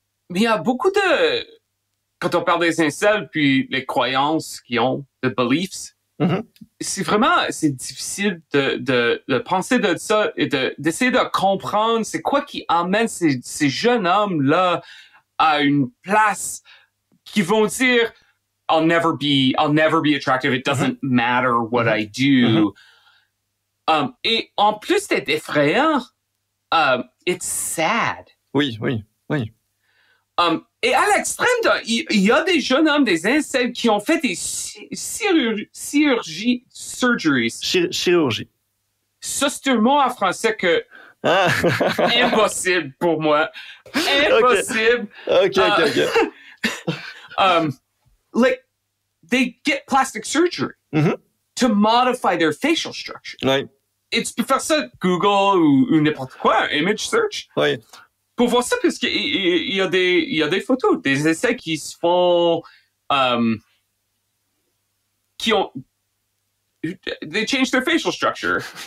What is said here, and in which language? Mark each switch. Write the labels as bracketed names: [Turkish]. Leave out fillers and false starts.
[French] Mais il y a beaucoup quand on parle des incels, puis les croyances qu'ils ont, [English] the beliefs, [French] c'est difficile de penser de ça et d'essayer de comprendre c'est quoi qui amène ces jeunes hommes-là à une place qui vont dire [English] I'll never be attractive. It doesn't matter what I do. [French] Et en plus d'être effrayant, [English] it's sad. [French] Oui. Et à l'extrême, il y a des jeunes hommes, des incels, qui ont fait des surgeries. Chirurgie. Ça, c'est un mot en français que impossible pour moi. Impossible. Ok. [English] Like, they get plastic surgery to modify their facial structure. [French] Ouais. Et tu peux faire ça Google ou n'importe quoi, un image search. Ouais. Pour voir ça, parce qu'il y a des photos, des essais qui se font, qui ont, [English] they change their facial structure.